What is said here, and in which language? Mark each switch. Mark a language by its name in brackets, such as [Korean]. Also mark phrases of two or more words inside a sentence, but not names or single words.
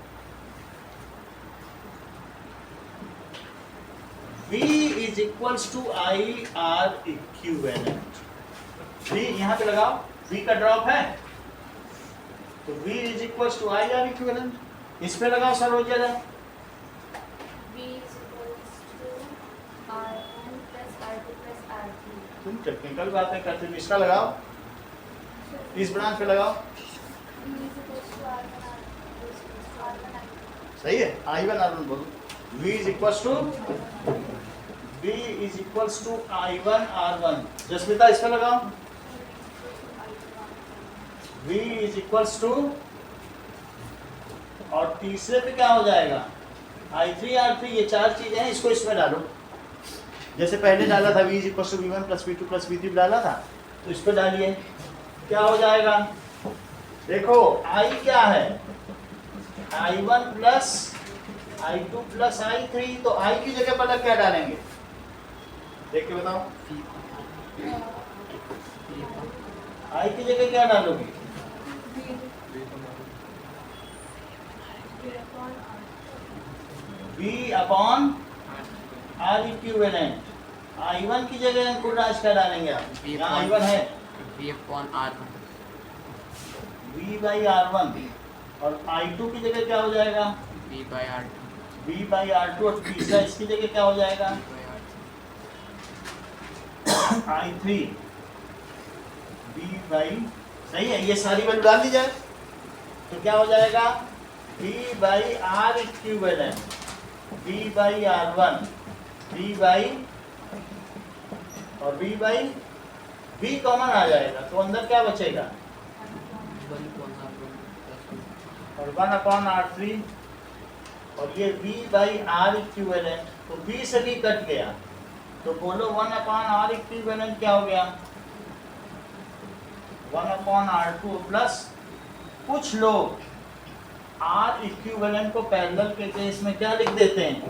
[English] V is equals to IR equivalent. [Hindi] V यहाँ पे लगाओ, V का ड्रॉप है तो [English] V is equals to IR equivalent. [Hindi] इस पे लगाओ सरोज जरा। [English] V is equals to R1 plus R2 plus R3. [Hindi] तुम टेक्निकल बातें करते हो, इसका लगाओ, इस ब्रांच पे लगाओ। [English] V is equals to R1 R2 is equals to R1 R2. [Hindi] सही है, I1 R1 बोलो। [English] V is equals to I1 R1. [Hindi] जसमिता इस पे लगाओ, [English] V is equals to, [Hindi] और तीसरे पे क्या हो जाएगा? I3 R3। ये 4 चीजें हैं, इसको इसमें डालो, जैसे पहले डाला था [English] V is equals to V1 plus V2 plus V3 [Hindi] डाला था, तो इस पे डालिए, क्या हो जाएगा? देखो I क्या है? I1 प्लस I2 प्लस I3, तो I की जगह पर क्या डालेंगे? देख के बताओ, I की जगह क्या डालोगे? [English] V upon R equivalent. [Hindi] I1 की जगह अंकुर राज क्या डालेंगे आप? यहाँ I1 है, [English] V upon R1। [Hindi] V by R1, और I2 की जगह क्या हो जाएगा? [English] V by R2। [Hindi] V by R2, और तीसरा इसकी जगह क्या हो जाएगा? [English] V by R3। I3 V by, [Hindi] सही है, ये सारी वैल्यू डाल दी जाए तो क्या हो जाएगा? V by R इक्विवेलेंट, V by R1, V by, और V by, V कॉमन आ जाएगा तो अंदर क्या बचेगा? [English] 1 upon R1 plus 2। [Hindi] और 1 अपॉन R3, और ये V by R इक्विवेलेंट, तो V से भी कट गया, तो बोलो 1 अपॉन R इक्विवेलेंट क्या हो गया? 1 अपॉन R2 प्लस, कुछ लोग R इक्विवेलेंट को पैरेलल के केस में क्या लिख देते हैं?